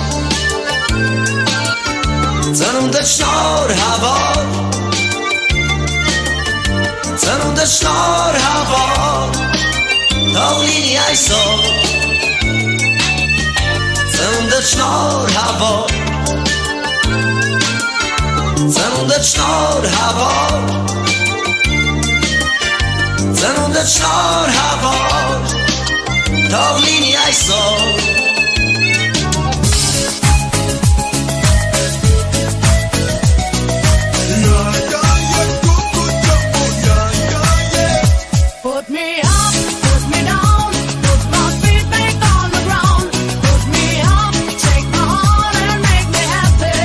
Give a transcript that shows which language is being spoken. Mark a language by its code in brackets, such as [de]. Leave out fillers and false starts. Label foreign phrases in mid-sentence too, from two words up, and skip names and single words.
[hy] ծնունդդ շնորհավոր ծնունդդ շնորհավոր թող լինի այսօր ծնունդդ շնորհավոր ծնունդդ շնորհավոր ծնունդդ շնորհավոր թող լինի այսօր [en] Put me up, put me down, put my feet back on the ground. Put me up, take my heart and make me happy.